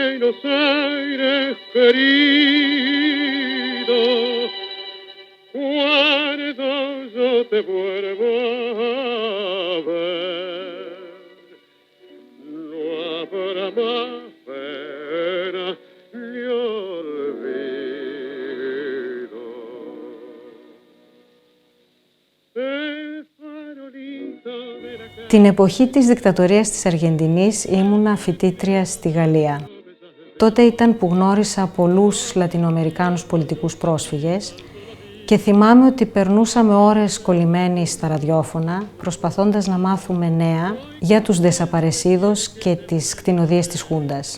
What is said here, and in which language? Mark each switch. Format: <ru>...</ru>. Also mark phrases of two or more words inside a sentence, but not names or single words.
<es>Buenos Aires querido, cuando yo te vuelvo a ver, no habrá más pena ni olvido.</es> <el>Την εποχή της δικτατορίας της Αργεντινής ήμουνα φοιτήτρια στη Γαλλία. Τότε ήταν που γνώρισα πολλούς Λατινοαμερικάνους πολιτικούς πρόσφυγες και θυμάμαι ότι περνούσαμε ώρες κολλημένοι στα ραδιόφωνα προσπαθώντας να μάθουμε νέα για τους ντεσαπαρεσίδος και τις κτηνοδίες της Χούντας.</el>